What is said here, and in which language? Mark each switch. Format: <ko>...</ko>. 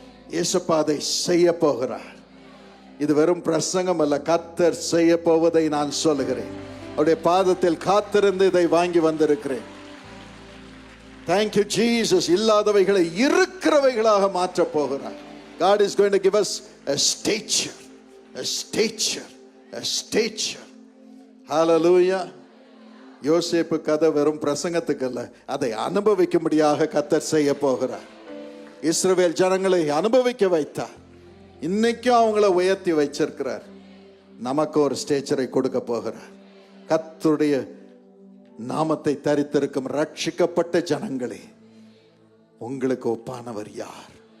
<ta>இயேசுப்பா அதை செய்ய போகிறார். இது வெறும் பிரசங்கம் அல்ல, கர்த்தர் செய்ய போவதை நான் சொல்லுகிறேன். அவருடைய பாதத்தில் காத்திருந்து இதை வாங்கி வந்திருக்கிறேன்.</ta> <en>Thank you, Jesus.</en> <ta>இல்லாதவைகளை இருக்கிறவைகளாக மாற்ற போகிறார்.</ta> <en>God is going to give us a stature, a stature, a stature. Hallelujah.</en> <ta>யோசேப்பு கதை வெறும் பிரசங்கத்துக்கு அல்ல, அதை அனுபவிக்கும்படியாக கர்த்தர் செய்ய போகிறார். இஸ்ரவேல் ஜனங்களை அனுபவிக்க வைத்தார். இன்னைக்கும் அவங்கள உயர்த்தி வச்சிருக்கிறார். நமக்கு ஒரு ஸ்டேச்சரை கொடுக்க போகிறார். கர்த்தருடைய நாமத்தை தரித்திருக்கும் ரட்சிக்கப்பட்ட ஜனங்களே, உங்களுக்கு ஒப்பானவர் யார்?</ta>